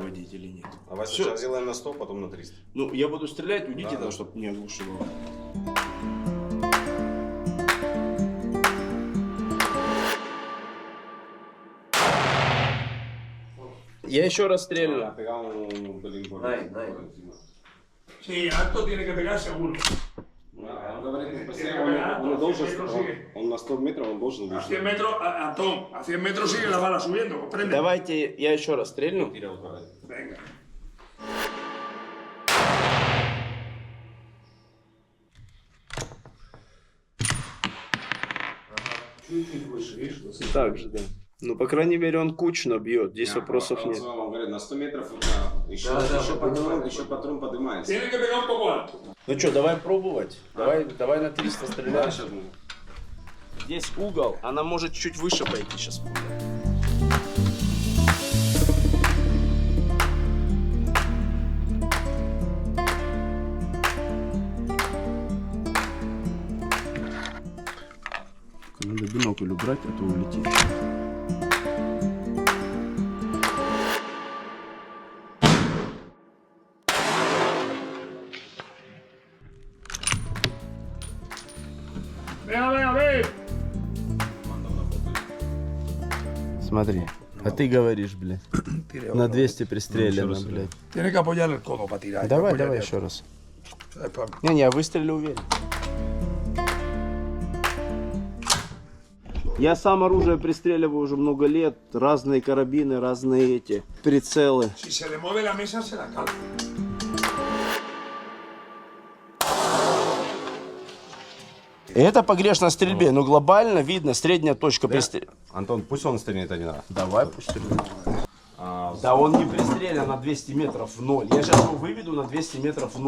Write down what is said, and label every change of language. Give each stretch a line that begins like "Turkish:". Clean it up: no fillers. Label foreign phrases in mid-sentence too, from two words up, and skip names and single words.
Russian: вводить или нет? Давай Всё. сначала сделаем на 100, потом на 300. Ну, я буду стрелять, уйдите, Да, да. чтобы не оглушило. Я еще раз стрельну.
Spanish: Sí, alto tiene que pegar seguro.
Russian: Он говорит,
Spanish: pegar,
Russian: он должен,
Spanish: sigue.
Russian: он на 100 метров он должен
Spanish: A
Russian: выйти.
Spanish: 100 metros, Antón, a 100 metros sigue la bala subiendo, ¿comprende?
Russian: Давайте я еще раз стрельну.
Spanish: Venga.
Russian: Так же, да. Ну, по крайней мере, он кучно бьет. Здесь вопросов нет. Он говорит, на 100 метров еще патрон поднимается.
Spanish: Tiene que pegar un poco alto.
Russian: Ну что, давай пробовать. Давай на 300 стрелять. Здесь угол, она может чуть выше пойти сейчас. Надо бинокль убрать, а то улетит.
Spanish: A ver.
Russian: Смотри, а ты говоришь, блядь, на 200 пристрелено, блядь.
Spanish: Tiene que apoyar el codo para tirar.
Russian: Давай,
Spanish: Apoyar
Russian: давай
Spanish: el-
Russian: еще раз.
Spanish: ¿sabes?
Russian: Не, я выстрелил уверен. Я сам оружие пристреливаю уже много лет. Разные карабины, разные эти прицелы.
Spanish: Si se le mueve la mesa, se la calma.
Russian: Это погрешно стрельбе, но глобально видно средняя точка пристрела. Антон, пусть он стрельнет один раз. Давай, пусть стреляет. Да он не пристрелен на 200 метров в ноль. Я сейчас его выведу на 200 метров в ноль.